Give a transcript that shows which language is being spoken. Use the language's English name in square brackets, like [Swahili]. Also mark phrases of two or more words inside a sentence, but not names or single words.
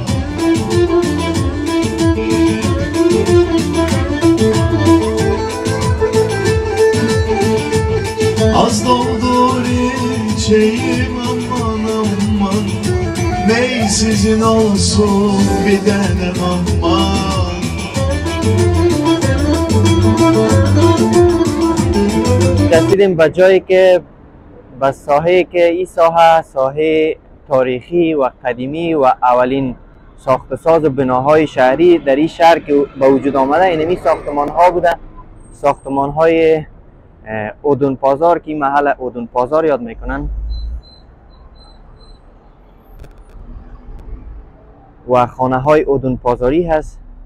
[Turkish] Az doldur içeyim aman aman. Ney sizin olsun bilemem aman. [Persian] رسیدیم به جایی که به ساحه که این ساحه تاریخی و قدیمی و اولین ساخت و ساز و بناهای شهری در این شهر که به وجود آمده، اینمی ساختمان ها بوده ساختمان های اودون پازار که محل اودون پازار یاد میکنن و خانه های اودون پازاری هست.